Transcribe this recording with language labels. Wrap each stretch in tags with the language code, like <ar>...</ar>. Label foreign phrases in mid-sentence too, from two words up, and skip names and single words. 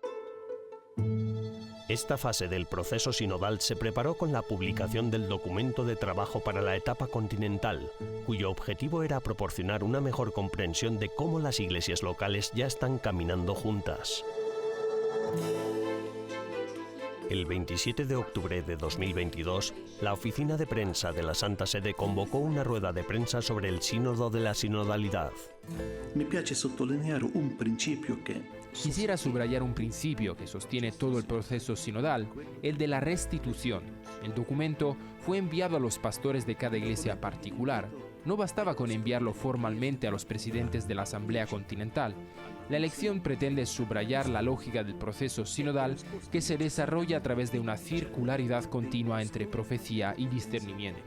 <es>Esta fase del proceso sinodal se preparó con la publicación del documento de trabajo para la etapa continental, cuyo objetivo era proporcionar una mejor comprensión de cómo las iglesias locales ya están caminando juntas. El 27 de octubre de 2022, la oficina de prensa de la Santa Sede convocó una rueda de prensa sobre el sínodo de la sinodalidad.</es> <it>Mi piace sottolineare un principio que</it> <es>Quisiera subrayar un principio que sostiene todo el proceso sinodal, el de la restitución. El documento fue enviado a los pastores de cada iglesia particular. No bastaba con enviarlo formalmente a los presidentes de la Asamblea Continental. La elección pretende subrayar la lógica del proceso sinodal que se desarrolla a través de una circularidad continua entre profecía y discernimiento.</es>